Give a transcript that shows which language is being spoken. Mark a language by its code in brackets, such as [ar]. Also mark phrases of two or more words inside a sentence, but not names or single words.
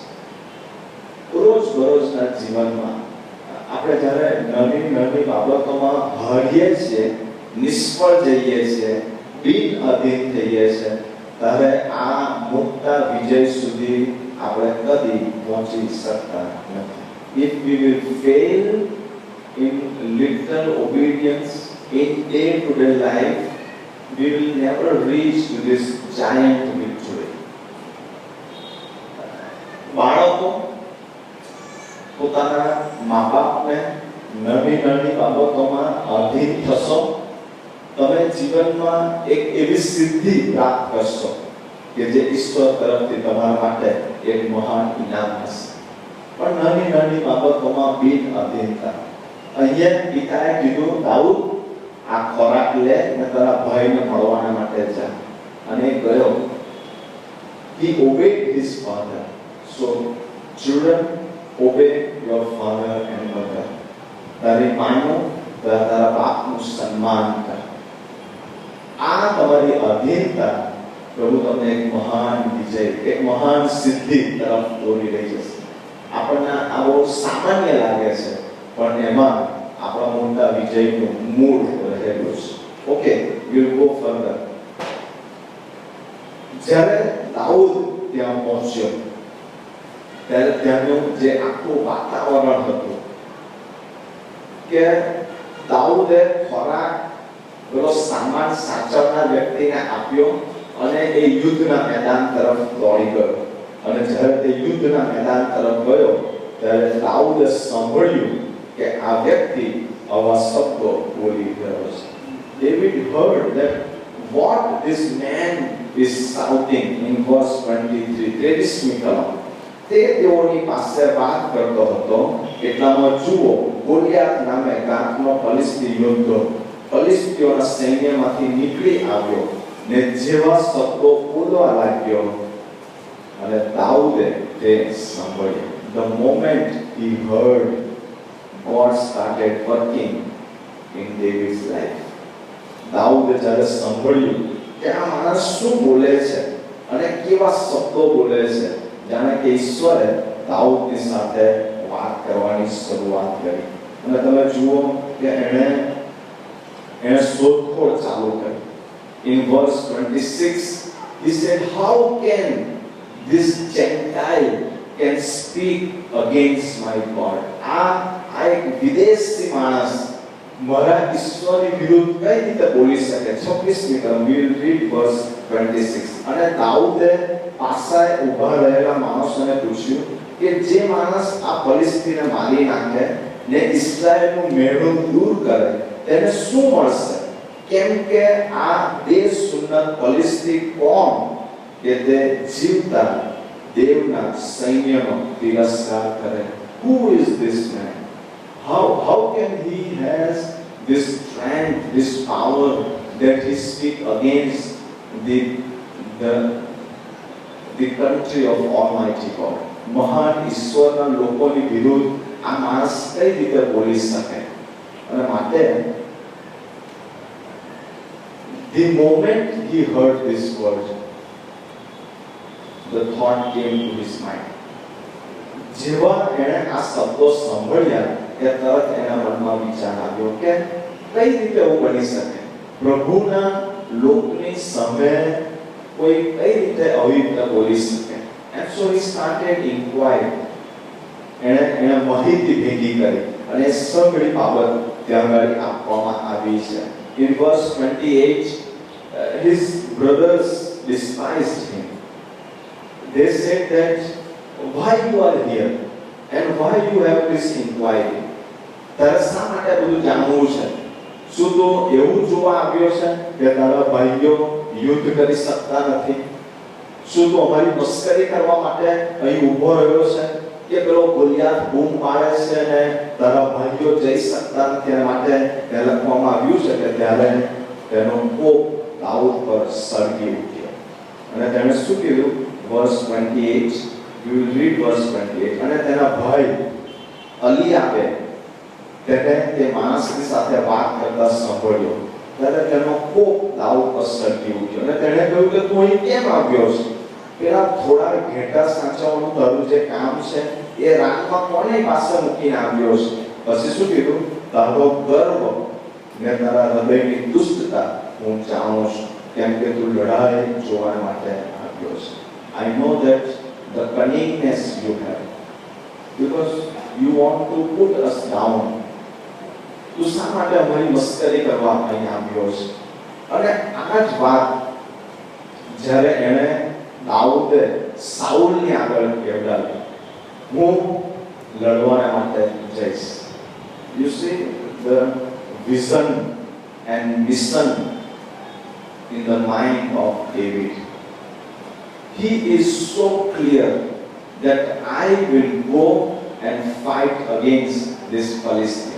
[gu] રોજબરોજના જીવનમાં આપણે જ્યારે નાની નાની બાબતોમાં હારીએ છીએ, નિષ્ફળ જઈએ છીએ, બિન અધીન થઈએ છીએ, ત્યારે આ મોટા વિજય સુધી આપણે કદી પહોંચી શકતા નથી. [en] If we will fail in little obedience in day-to-day life, we will never reach to this giant victory. [gu] બાળકો પોતાના મા બાપને નાની નાની બાબતોમાં અધીન થશો, તમે જીવનમાં એક એવી સિદ્ધિ પ્રાપ્ત કરશો કે જે ઈશ્વર તરફથી તમારા માટે એક મહાન ઇનામ હશે. પણ નાની નાની બાબતોમાં બિન અધીનતા. અહીંયા પિતાએ કીધું, દાઉદ આ ખોરાક લે અને તારા ભાઈને મળવાના માટે જા. અને ગયો. [en] He obeyed his father. So children, obey your father and mother. [gu] તારી માનો તારા બાપનું સન્માન કર. આ તમારી અધીનતા પ્રભુ તમને એક મહાન વિજય, એક મહાન સિદ્ધિ તરફ દોરી રહી જશે. આપણને આ બહુ સામાન્ય લાગે છે, પણ એમાં આપણા મોટા વિજયનું મૂળ રહેલું છે. [en] ઓકે, we'll go further. [gu] જ્યારે દાઉદ ત્યાં પહોંચ્યો ત્યારે ત્યાંનું જે આખું વાતાવરણ હતું કે દાઉદે ખોરાક પેલો સામાન સાચવનાર વ્યક્તિને આપ્યો અને એ યુદ્ધના મેદાન તરફ દોડી ગયો. અને જ્યારે તે યુદ્ધના મેદાન તરફ ગયો ત્યારે દાઉદે સાંભળ્યું કે આ વ્યક્તિ આવા શબ્દો બોલી રહ્યો છે. [en] David heard that what this man is shouting in verse 23. [gu] 23મી કલમ. તે તેઓની પાસે વાત કરતો હતો એટલામાં જુઓ, ગોલિયાત નામે ગાતનો ફલિસ્તી યોદ્ધો ફલિસ્તીઓના સૈન્યમાંથી નીકળી આવ્યો ને જેવા શબ્દો બોલવા લાગ્યો અને દાઉદે તે સાંભળ્યું. [en] The moment he heard, God started working in David's life. [gu] દાઉદે જ્યારે સાંભળ્યું કે આ માણસ શું બોલે છે અને કેવા શબ્દો બોલે છે, જાણે કે ઈશ્વરે દાઉદની સાથે વાત કરવાની શરૂઆત કરી. અને તમે જુઓ કે એણે શોધખોળ ચાલુ કરી. [en] In verse 26 he said, how can this Gentile can speak against my God? [gu] આ એક વિદેશી માણસ મારા ઈશ્વરની વિરુદ્ધ કઈ રીતે બોલી શકે? 26મી કલમ. [en] we will read verse 26. [gu] અને દાઉદે પાસાએ ઊભા રહેલા માણસોને પૂછ્યું કે જે માણસ આ ફલિસ્તીને મારી નાખે ને ઇસ્રાએલનું મેળું દૂર કરે તેને શું મળશે? કેમ કે આ દેશસુન્નત ફલિસ્તી કોણ કે તે જીવતા દેવના સૈન્યનો તિરસ્કાર કરે? [en] Who is this man? How can he has this strength, this power that he speak against the country of Almighty God? [gu] મહાન ઈશ્વરના લોકોની વિરુદ્ધ આ માણસ કઈ રીતે બોલી શકે? અને માટે [en] the moment he heard this word, the thought came to his mind. [gu] જેવા એણે આ શબ્દો સાંભળ્યા કે તરત એના મનમાં વિચાર આવ્યો કે કઈ રીતે એવું બની શકે? પ્રભુના લોકની સામે કોઈ કઈ રીતે આવી રીતે બોલી શકે? [en] And so he started inquiring. [gu] એણે માહિતી ભેગી કરી અને સગળી બાબત ત્યાં આગળ આપવામાં આવી છે. [en] In verse 28, his brothers despised him. They said that why you are here and why you have this inquiry? [gu] તારે શા માટે બધું જાણવું છે? શું તો એવું જોવા આવ્યો છે કે તારા ભાઈઓ યુદ્ધ કરી શકતા નથી? શું તો અમારી મસ્કરી કરવા માટે અહીં ઊભો રહ્યો છે કે પેલો ગોલિયાત બૂમ પાડે છે ને તારા ભાઈઓ જઈ શકતા નથી? એના માટે તે લખવામાં આવ્યું છે કે ત્યારે તેનો કોપ દાઉદ પર સળગી ઉઠ્યો. અને તેણે શું કીધું? [en] verse 28. You will read verse 28. [gu] અને તેના ભાઈ અલિયાબે તેને તે માણસની સાથે વાત કરતા સાંભળ્યો ત્યારે તેનો કોપ દાઉદ પર સળગી ઉઠ્યો અને તેણે કહ્યું કે તું અહીં કેમ આવ્યો છે? પેલા થોડા ઘેટા સાચવવાનું તારું જે કામ છે એ રાતમાં કોની પાસે મૂકીને આવ્યો છે? પછી શું કીધું? તારો ગર્વ ને તારા હૃદયની દુષ્ટતા હું જાણું છું, કેમ કે તું લડાઈ જોવા માટે આવ્યો છે. [en] I know that the cunningness you have, because you want to put us down. [gu] તું શા માટે અમારી મસ્કરી કરવા અહીં આવ્યો છે? અને આ જ વાત જ્યારે એણે દાઉદે સાઉલની આગળ કહેવડાવી, હું લડવાને માટે જઈશ. [en] You see the vision and mission in the mind of David. He is so clear that I will go and fight against this Palestine.